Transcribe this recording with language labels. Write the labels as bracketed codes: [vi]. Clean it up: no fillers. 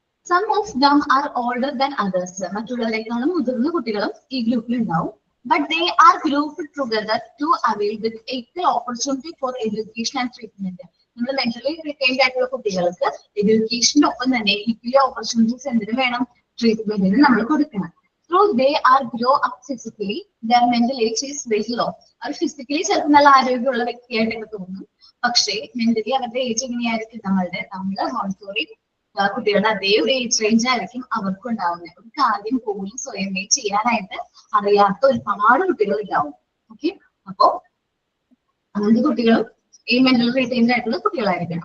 [en] Some of them are older than others. [ml] മറ്റുള്ളവരെക്കാളും മുതിർന്ന കുട്ടികളും ഈ ഗ്രൂപ്പിൽ ഉണ്ടാവും. [en] But they are grouped together to avail with equal opportunity for education and treatment. [ml] നമ്മൾ mentally retained ആയിട്ടുള്ള കുട്ടികൾക്ക് എഡ്യൂക്കേഷന്റെ ഒപ്പം തന്നെ ഈക്വലി ഓപ്പർച്യൂണിറ്റീസ് എന്തിനു വേണം, ട്രീറ്റ്മെന്റിന് നമ്മൾ കൊടുക്കണം. [en] Though they are grow up physically, their mental age is very low. [ml] Our physically ചിലപ്പോൾ നല്ല ആരോഗ്യമുള്ള വ്യക്തിയായിട്ടൊക്കെ തോന്നും, പക്ഷേ മെന്റലി അവരുടെ ഏജ് എങ്ങനെയായിരിക്കും? നമ്മള് മോണ്ടിസോറി കുട്ടികളുടെ അതേ ഒരു ഏജ് റേഞ്ച് ആയിരിക്കും അവർക്കും ഉണ്ടാവുന്നത്. ഒരു കാര്യം പോലും സ്വയമേ ചെയ്യാനായിട്ട് അറിയാത്ത ഒരുപാട് കുട്ടികൾ ഉണ്ടാവും. ഓക്കെ, അപ്പോ അങ്ങനത്തെ കുട്ടികളും ഈ മെന്റൽ റീറ്റെയിൻഡ് ആയിട്ടുള്ള കുട്ടികളായിരിക്കണം.